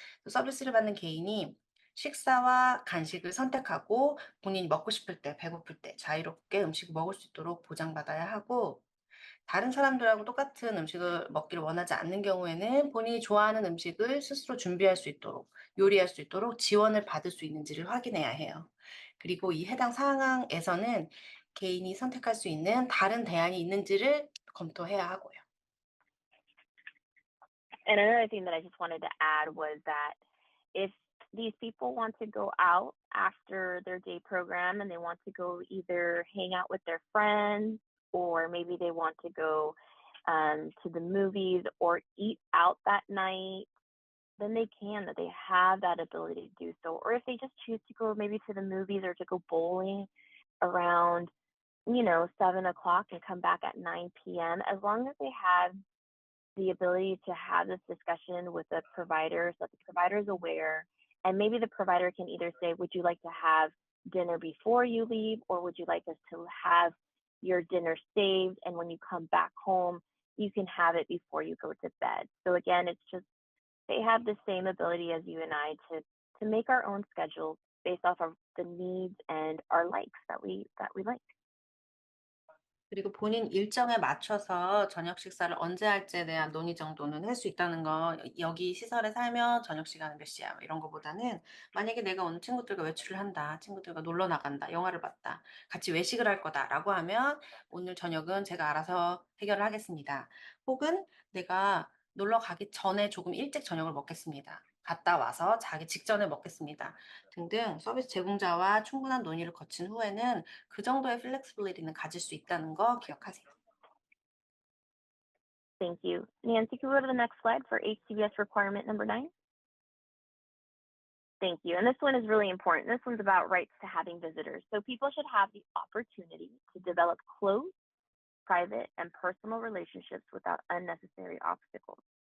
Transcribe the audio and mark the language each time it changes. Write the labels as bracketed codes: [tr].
[ko] 서비스를 받는 개인이 식사와 간식을 선택하고 본인이 먹고 싶을 때, 배고플 때 자유롭게 음식을 먹을 수 있도록 보장받아야 하고, 다른 사람들하고 똑같은 음식을 먹기를 원하지 않는 경우에는 본인이 좋아하는 음식을 스스로 준비할 수 있도록, 요리할 수 있도록 지원을 받을 수 있는지를 확인해야 해요. 그리고 이 해당 상황에서는 개인이 선택할 수 있는 다른 대안이 있는지를 검토해야 하고요. [en] And another thing that I just wanted to add was that if these people want to go out after their day program and they want to go either hang out with their friends, or maybe they want to go to the movies or eat out that night, then they can, that they have that ability to do so. Or if they just choose to go maybe to the movies or to go bowling around, 7 o'clock and come back at 9 p.m., as long as they have the ability to have this discussion with the provider so that the provider is aware, and maybe the provider can either say, would you like to have dinner before you leave, or would you like us to have your dinner saved, and when you come back home, you can have it before you go to bed. So again, it's just, they have the same ability as you and I to make our own schedules based off of the needs and our likes that we like. [ko] 그리고 본인 일정에 맞춰서 저녁 식사를 언제 할지에 대한 논의 정도는 할 수 있다는 거, 여기 시설에 살면 저녁 시간은 몇 시야, 뭐 이런 거보다는 만약에 내가 오늘 친구들과 외출을 한다, 친구들과 놀러 나간다, 영화를 봤다, 같이 외식을 할 거다라고 하면 오늘 저녁은 제가 알아서 해결을 하겠습니다. 혹은 내가 놀러 가기 전에 조금 일찍 저녁을 먹겠습니다. 갔다 와서 자기 직전에 먹겠습니다. 등등 서비스 제공자와 충분한 논의를 거친 후에는 그 정도의 플렉시빌리티는 가질 수 있다는 거 기억하세요. [en] Thank you. Nancy, can we go to the next slide for HCBS requirement number 9? Thank you. And this one is really important. This one's about rights to having visitors. So people should have the opportunity to develop close, private, and personal relationships without unnecessary obstacles.